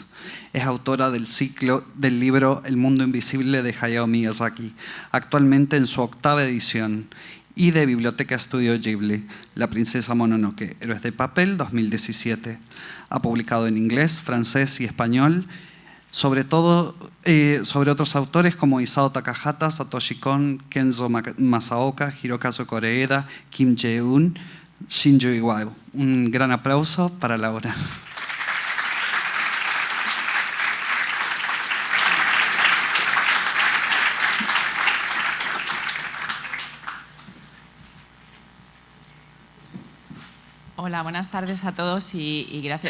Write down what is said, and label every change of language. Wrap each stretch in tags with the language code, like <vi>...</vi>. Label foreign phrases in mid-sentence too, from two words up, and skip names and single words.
<es>Es autora del libro El mundo invisible de Hayao Miyazaki, actualmente en su 8ª edición, y de Biblioteca Estudio Ghibli, La princesa Mononoke, Héroes de papel, 2017. Ha publicado en inglés, francés y español, sobre otros autores como Isao Takahata, Satoshi Kon, Kenzo Masaoka, Hirokazu Koreeda, Kim Jae-un, Shinju Iwao. Un gran aplauso para Laura. Hola, buenas tardes a todos y gracias.</es>